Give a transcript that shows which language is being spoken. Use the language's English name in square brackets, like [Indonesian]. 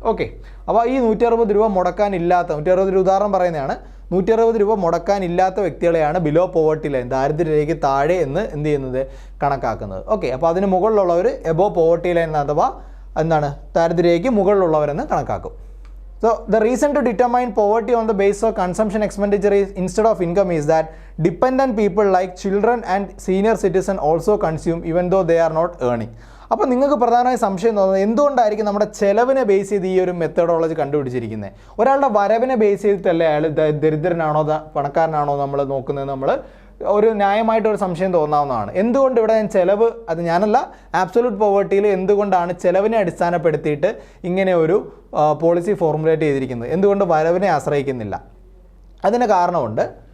[Malayalam] Okay, അപ്പോൾ ഈ 160 രൂപ മുടക്കാനില്ലാത്ത, 160 രൂപ ഉദാഹരണം പറയുന്നതാണ്, 160 രൂപ മുടക്കാനില്ലാത്ത വ്യക്തികളെയാണ് ബിലോ പോവർട്ടി ലൈൻ, ദാരിദ്ര്യരേഖയ്ക്ക് താഴെ എന്ന് എന്ത് ചെയ്യുന്നത്, കണക്കാക്കുന്നത്. ഓക്കെ, അപ്പോൾ അതിന് മുകളിലുള്ളവർ എബോ പോവർട്ടി ലൈൻ അഥവാ എന്താണ്, ദാരിദ്ര്യരേഖയ്ക്ക് മുകളിലുള്ളവരെന്ന് കണക്കാക്കും. [English] So the reason to determine poverty on the basis of consumption expenditure is instead of income is that dependent people like children and senior citizen also consume even though they are not earning. [Malayalam] അപ്പോൾ നിങ്ങൾക്ക് പ്രധാനമായി സംശയം തോന്നുന്നത് എന്തുകൊണ്ടായിരിക്കും നമ്മുടെ ചെലവിനെ base ചെയ്ത് ഈ ഒരു മെത്തഡോളജി കണ്ടുപിടിച്ചിരിക്കുന്നത്? ഒരാളുടെ വരവിനെ ബേസ് ചെയ്തിട്ടല്ലേ അയാൾ ദരിദ്രനാണോ പണക്കാരനാണോ നമ്മൾ നോക്കുന്നത്? നമ്മൾ ഒരു ന്യായമായിട്ടൊരു സംശയം തോന്നാവുന്നതാണ്. എന്തുകൊണ്ട് ഇവിടെ ഞാൻ ചിലവ്, അത് ഞാനല്ല, ആബ്സൊല്യൂട്ട് പോവർട്ടിയിൽ എന്തുകൊണ്ടാണ് ചിലവിനെ അടിസ്ഥാനപ്പെടുത്തിയിട്ട് ഇങ്ങനെ ഒരു പോളിസി ഫോർമുലേറ്റ് ചെയ്തിരിക്കുന്നത്? എന്തുകൊണ്ട് വരവിനെ ആശ്രയിക്കുന്നില്ല? അതിന് കാരണമുണ്ട്.